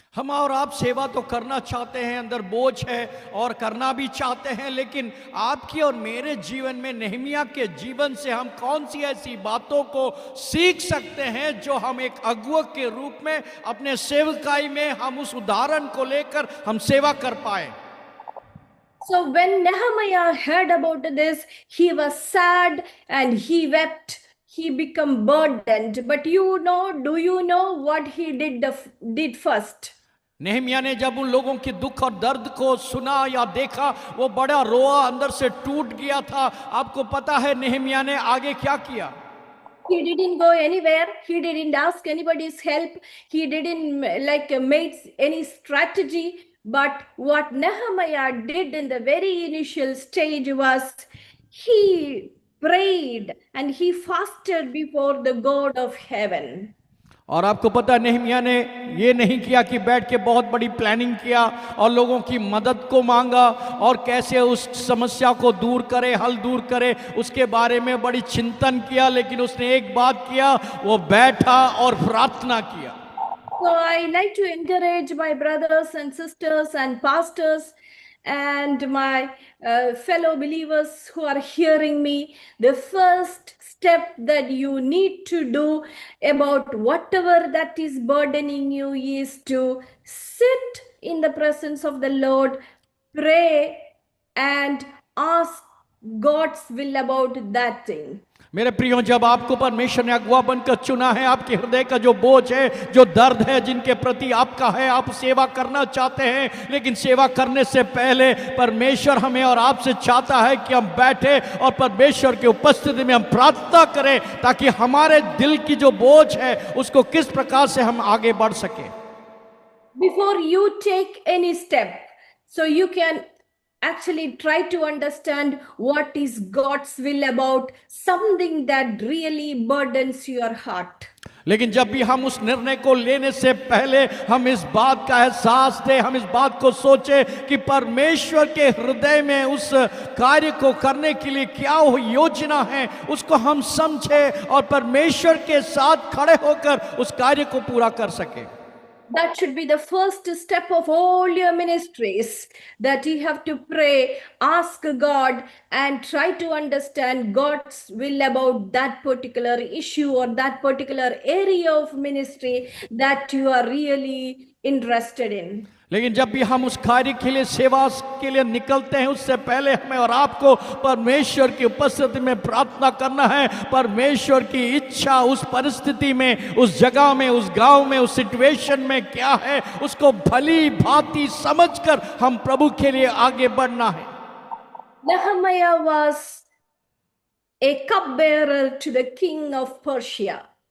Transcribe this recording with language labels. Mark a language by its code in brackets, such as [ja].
[hi] हम और आप सेवा तो करना चाहते हैं, अंदर बोझ है और करना भी चाहते हैं, लेकिन आपकी और मेरे जीवन में नehemiah के जीवन से हम कौन सी ऐसी बातों को सीख सकते हैं जो हम एक अगुआ के रूप में अपने सेवकाई में हम उस उदाहरण को लेकर हम सेवा कर पाए। [en] So when Nehemiah heard about this, he was sad and he wept. He became burdened. But do you know what he did first? [hi] नehemiah ने जब उन लोगों के दुख और दर्द को सुना या देखा, वो बड़ा रोआ, अंदर से टूट गया था। आपको पता है nehemiah ने आगे क्या किया? [en] He didn't go anywhere. He didn't ask anybody's help. He didn't make any strategy. But what Nehemiah did in the very initial stage was he prayed and he fasted before the God of heaven. [hi] और आपको पता है nehemiah ने ये नहीं किया कि बैठ के बहुत बड़ी प्लानिंग किया और लोगों की मदद को मांगा और कैसे उस समस्या को दूर करे, हल दूर करे, उसके बारे में बड़ी चिंतन किया। लेकिन उसने एक बात किया, वो बैठा और प्रार्थना किया। [en] So I like to encourage my brothers and sisters and pastors and my fellow believers who are hearing me, the first step that you need to do about whatever that is burdening you is to sit in the presence of the Lord, pray and ask God's will about that thing. [hi] मेरे प्रियो, जब आपको परमेश्वर ने अगुआ बनकर चुना है, आपके हृदय का जो बोझ है, जो दर्द है, जिनके प्रति आपका है, आप सेवा करना चाहते हैं, लेकिन सेवा करने से पहले परमेश्वर हमें और आपसे चाहता है कि हम बैठे और परमेश्वर की उपस्थिति में हम प्रार्थना करें, ताकि हमारे दिल की जो बोझ है उसको किस प्रकार से हम आगे बढ़ सके। [en] Before you take any step, so you can actually try to understand what is God's will about something that really burdens your heart. [hi] लेकिन जब भी हम उस निर्णय को लेने से पहले हम इस बात का एहसास दें, हम इस बात को सोचें कि परमेश्वर के हृदय में उस कार्य को करने के लिए क्या योजना है, उसको हम समझें और परमेश्वर के साथ खड़े होकर उस कार्य को पूरा कर सकें। [en] That should be the first step of all your ministries, that you have to pray, ask God, and try to understand God's will about that particular issue or that particular area of ministry that you are really interested in. [hi] लेकिन जब भी हम उस कार्य के लिए, सेवा के लिए निकलते हैं, उससे पहले हमें और आपको परमेश्वर की उपस्थिति में प्रार्थना करना है। परमेश्वर की इच्छा उस परिस्थिति में, उस जगह में, उस गांव में, उस सिचुएशन में क्या है, उसको भली भांति समझकर हम प्रभु के लिए आगे बढ़ना है। [en] Nehemiah was a cupbearer to the king of Persia.